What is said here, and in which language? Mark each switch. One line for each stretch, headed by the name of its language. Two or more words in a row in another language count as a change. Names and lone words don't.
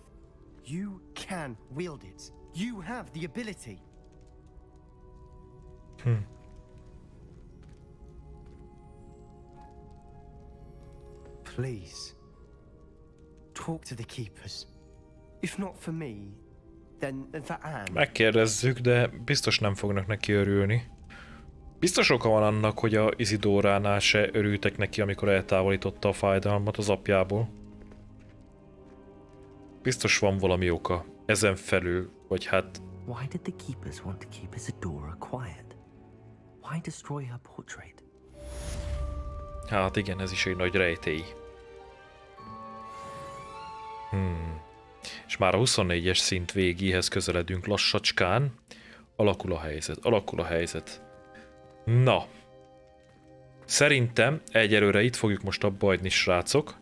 English: You can wield it. You have the ability. Please, talk to the Keepers. If not for me, then for Anne.
Hungarian: Megkérdezzük, de biztos nem fognak neki örülni. Biztos oka van annak, hogy a Isidóránál se örültek neki, amikor eltávolította a fájdalmat az apjából. Biztos van valami oka. Ezen felül, vagy hát...
English: Why did the Keepers want to keep Isadora quiet? Why destroy her portrait?
Hungarian: Hát igen, ez is egy nagy rejtély. És már a 24-es szint végéhez közeledünk lassacskán. Alakul a helyzet. Na. Szerintem egyelőre itt fogjuk most abba hagyni, srácok.